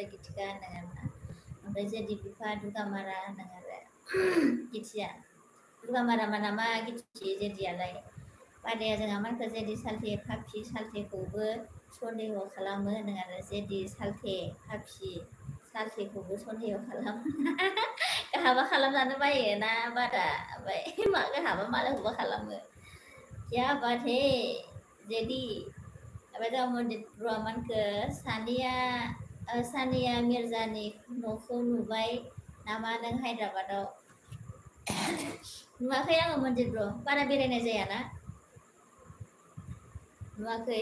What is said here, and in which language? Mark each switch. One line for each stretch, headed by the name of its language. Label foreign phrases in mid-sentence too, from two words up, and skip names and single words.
Bodo: गितिका होनदों आरोना ओमफ्राय जेदि बिफा दुगामारा होनदों आरो गिथिया दुगामारा नामा गिथि जेदियालाय बादाया जोंहा मानखो जेदि सालथे फाफि सालथेखौबो सन्देह खालामो होनदों आरो जेदि सालथे फाफि सालथेखौबो सन्देह खालामो गाहाबा खालामजानो बायो ना बादा ओमफ्राय मा गाहाबा मालायखौबा खालामो
Hindi: क्या बात है
Bodo: जेदि ओमफ्राय जोंहा मन्दिर मानखो सानैया सानिया मिर्जानि न'खौ नुबाय नामा नों हायद्राबादाव? नुवाखै आङो मन्जित ब्र बारा बेरायनाय जायाना नुवाखै।